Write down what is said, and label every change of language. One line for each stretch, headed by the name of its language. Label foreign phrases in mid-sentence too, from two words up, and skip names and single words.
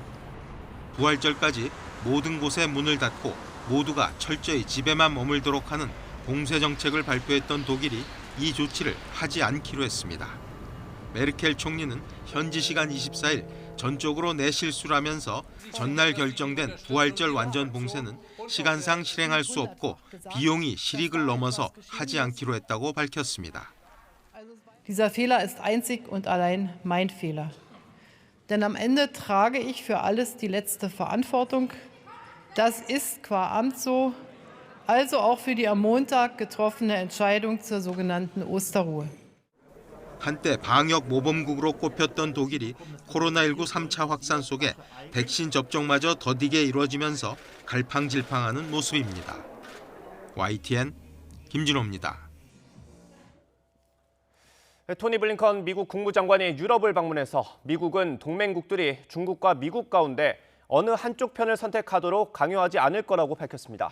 Korean: 부활절까지 모든 곳에 문을 닫고 모두가 철저히 집에만 머물도록 하는 봉쇄 정책을 발표했던 독일이 이 조치를 하지 않기로 했습니다. 메르켈 총리는 현지 시간 24일 전적으로 내 실수라면서 전날 결정된 부활절 완전 봉쇄는 시간상 실행할 수 없고 비용이 실익을 넘어서 하지 않기로 했다고 밝혔습니다.
German: Dieser Fehler ist einzig und allein mein Fehler. Denn am Ende trage ich für alles die letzte Verantwortung. Das ist qua Amt so, also auch für die am Montag getroffene Entscheidung zur sogenannten Osterruhe.
Korean: 한때 방역 모범국으로 꼽혔던 독일이 코로나19 3차 확산 속에 백신 접종마저 더디게 이루어지면서 갈팡질팡하는 모습입니다. YTN 김진호입니다. 토니 블링컨 미국 국무장관이 유럽을 방문해서 미국은 동맹국들이 중국과 미국 가운데 어느 한쪽 편을 선택하도록 강요하지 않을 거라고 밝혔습니다.